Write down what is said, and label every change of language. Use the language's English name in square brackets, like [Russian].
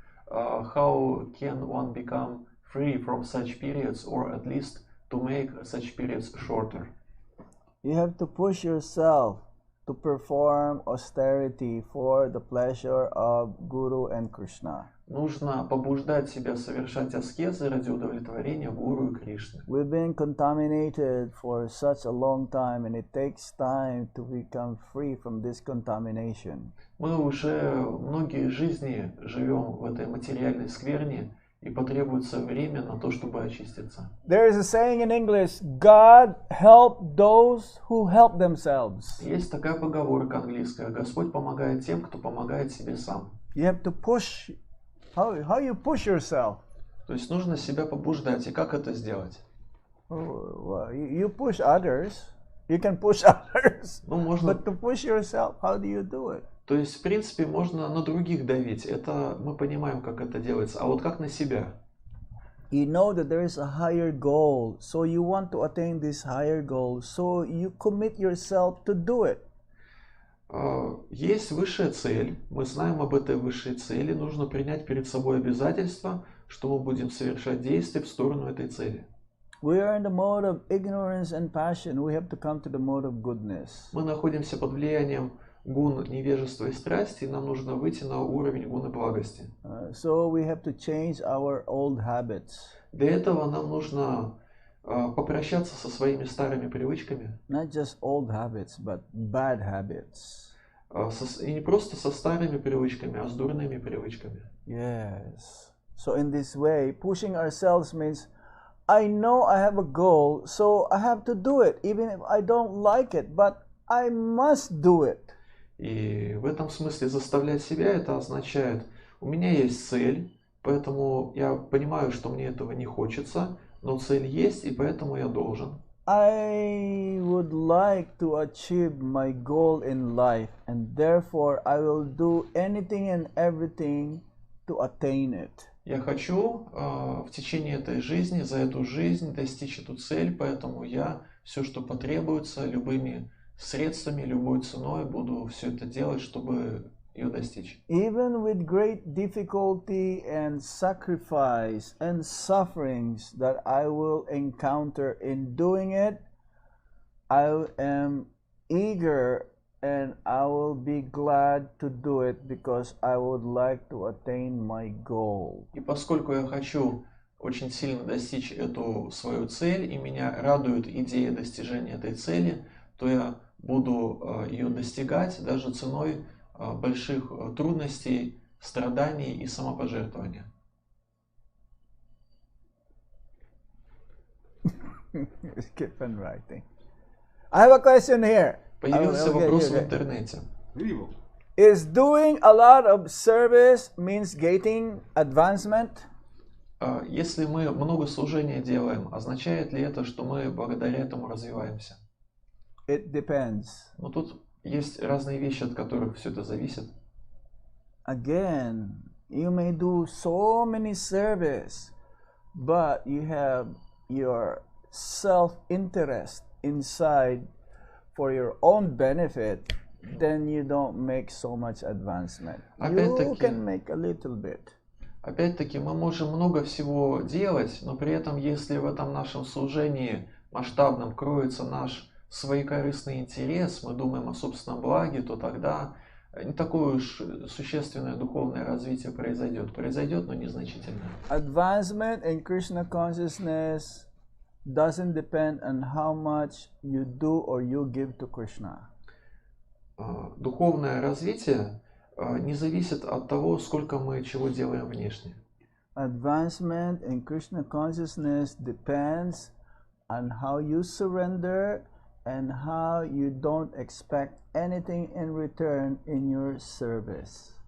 [English] How can one become free from such periods, or at least to make such periods shorter? You have to push yourself to perform austerity for the pleasure of Guru and Krishna. [Russian] Нужно побуждать себя совершать аскезы ради удовлетворения Гуру и Кришны. [English] We've been contaminated for such a long time, and it takes time to become free from this contamination. [Russian] Мы уже многие жизни живем в этой материальной скверне, и потребуется время на то, чтобы очиститься. [English] There is a saying in English, God help those who help themselves. [Russian] Есть такая поговорка английская: Господь помогает тем, кто помогает себе сам. [English] You have to push. How you push yourself? [Russian] То есть нужно себя побуждать. И как это сделать? [English] Well, you push others. You can push others. [Russian] Ну, можно... [English] But to push yourself, how do you do it? [Russian] То есть, в принципе, можно на других давить. Это мы понимаем, как это делается. А вот как на себя? [English] You know that there is a higher goal, so you want to attain this higher goal, so you commit yourself to do it. [Russian] Есть высшая цель. Мы знаем об этой высшей цели. Нужно принять перед собой обязательство, что мы будем совершать действия в сторону этой цели. [English] We are in the mode of ignorance and passion. We have to come to the mode of goodness. [Russian] Мы находимся под влиянием гун невежества и страсти, и нам нужно выйти на уровень гуны благости. [English] So we have to change our old habits. [Russian] Для этого нам нужно попрощаться со своими старыми привычками. [English] Not just old habits, but bad habits. [Russian] И не просто со старыми привычками, а с дурными привычками. [English] Yes. So in this way, pushing ourselves means I know I have a goal, so I have to do it, even if I don't like it, but I must do it. [Russian] И в этом смысле заставлять себя это означает: у меня есть цель, поэтому я понимаю, что мне этого не хочется, но цель есть, и поэтому я должен. [English] I would like to achieve my goal in life, and therefore I will do anything and everything to attain it. [Russian] Я хочу в течение этой жизни, за эту жизнь достичь эту цель, поэтому я все, что потребуется, любыми средствами, любой ценой буду все это делать, чтобы ее достичь. [English] Even with great difficulty and sacrifice and sufferings that I will encounter in doing it, I am eager and I will be glad to do it because I would like to attain my goal. [Russian] И поскольку я хочу очень сильно достичь эту свою цель, и меня радует идея достижения этой цели, то я буду ее достигать даже ценой больших трудностей, страданий и самопожертвования. [English] Keep on writing. I have a question here. [Russian] Появился вопрос в интернете. [English] Is doing a lot of service means getting advancement? [Russian] Если мы много служения делаем, означает ли это, что мы благодаря этому развиваемся? [English] It depends. [Russian] Но тут есть разные вещи, от которых все это зависит. [English] Again, you may do so many service, but you have your self-interest inside for your own benefit, then you don't make so much advancement. You can make a little bit. [Russian] Опять-таки, мы можем много всего делать, но при этом, если в этом нашем служении масштабном кроется наш своекорыстный интерес, мы думаем о собственном благе, то тогда не такое уж существенное духовное развитие произойдет. Произойдет, но незначительно. [English] Advancement in Krishna consciousness doesn't depend on how much you do or you give to Krishna. [Russian] Духовное развитие не зависит от того, сколько мы чего делаем внешне. [English] Advancement in Krishna consciousness depends on how you surrender and how you don't expect anything in return in your service.